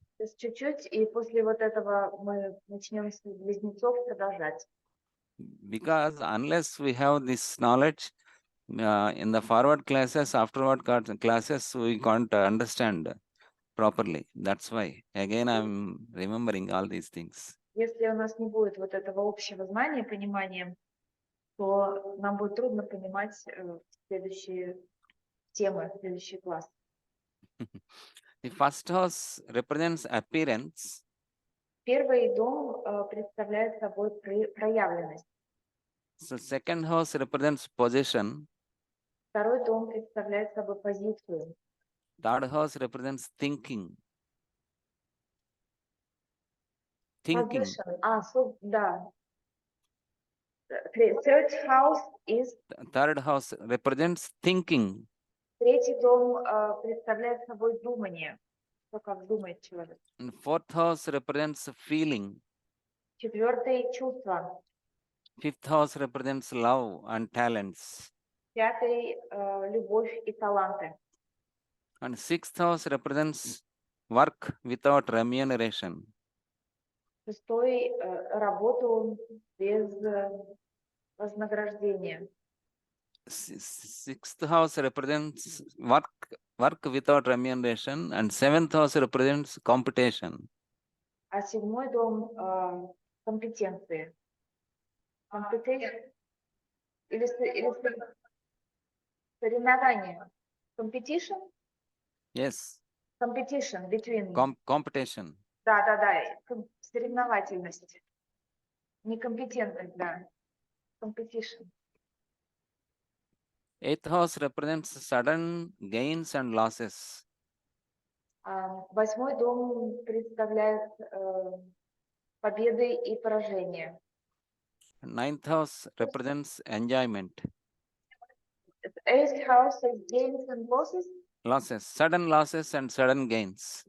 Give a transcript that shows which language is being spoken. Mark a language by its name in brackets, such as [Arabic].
[Russian] То есть чуть-чуть, и после вот этого мы начнем с близнецов продолжать. [English] Because unless we have this knowledge in the forward classes, afterward classes, we can't understand properly. That's why again I'm remembering all these things. [Russian] Если у нас не будет вот этого общего знания, понимания, то нам будет трудно понимать следующие темы, следующий класс. [English] The first house represents appearance. [Russian] Первый дом представляет собой проявленность. [English] So second house represents position. [Russian] Второй дом представляет собой позицию. [English] Third house represents thinking. Thinking. Position. [Russian] Да. [English] Third house is... Third house represents thinking. [Russian] Третий дом представляет собой думание. То, как думает человек. [English] And fourth house represents feeling. [Russian] Четвертый — чувство. [English] Fifth house represents love and talents. [Russian] Пятый — любовь и таланты. [English] And sixth house represents work without remuneration. [Russian] Шестой — работу без вознаграждения. [English] Sixth house represents work without remuneration, and seventh house represents competition. [Russian] А седьмой дом — компетенции. [English] Competition [Russian] или соревнование. [English] Competition? Yes, Competition between... competition. [Russian] Да. Соревновательность. Некомпетентность, да. [English] Competition. Eighth house represents sudden gains and losses. [Russian] Восьмой дом представляет победы и поражения. [English] Ninth house represents enjoyment. Eighth house is gains and losses. Losses, sudden losses and sudden gains.